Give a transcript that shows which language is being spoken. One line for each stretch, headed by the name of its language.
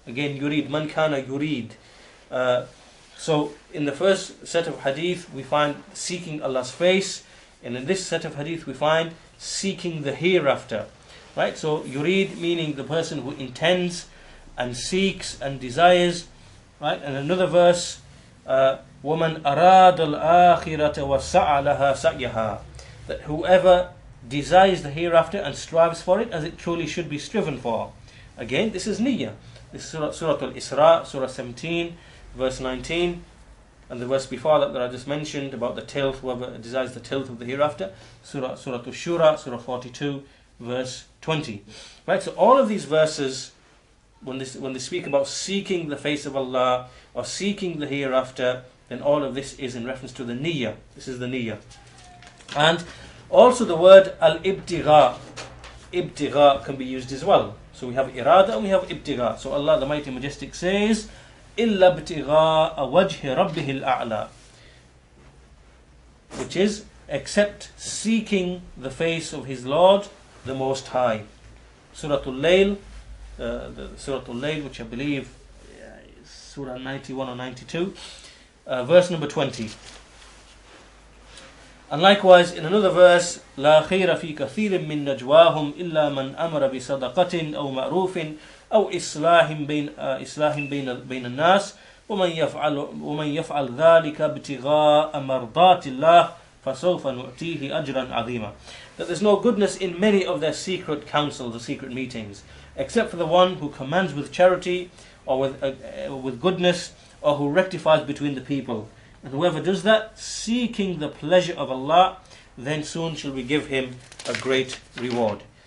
English: Again, yurid, man kana yurid. So in the first set of hadith we find seeking Allah's face, and in this set of hadith we find seeking the hereafter. Right? So yurid meaning the person who intends and seeks and desires. Right? And another verse,
Arabic: وَمَنْ أَرَادَ الْآخِرَةَ وَسَعَى لَهَا سَعْيَهَا.
English: That whoever desires the hereafter and strives for it as it truly should be striven for. Again, this is niyyah. This is Surah Al-Isra, Surah 17, verse 19. And the verse before that I just mentioned about the tilth, whoever desires the tilth of the hereafter. Surah Al-Shura, Surah 42, verse 20. Right, so all of these verses, when they speak about seeking the face of Allah or seeking the hereafter, then all of this is in reference to the niyyah. This is the niyyah. And also the word al-ibtigha. Ibtigha can be used as well. So we have irada and we have ibtigha. So Allah the Mighty Majestic says,
Arabic: إِلَّا ابْتِغَاءَ وَجْهِ رَبِّهِ الْأَعْلَى,
English: which is except seeking the face of his Lord the Most High. Surah Al-Layl, Surah Al-Layl, which I believe is Surah 91 or 92, verse number 20.
Arabic: And likewise in another verse, لا خير في كثير من نجواهم إلا من أمر بصدقة أو معروف أو إصلاح بين الناس ومن يفعل ذلك ابتغاء مرضات الله فسوف نؤتيه أجرا عظيما.
English: That there's no goodness in many of their secret councils or secret meetings, except for the one who commands with charity or with goodness, or who rectifies between the people. And whoever does that, seeking the pleasure of Allah, then soon shall we give him a great reward.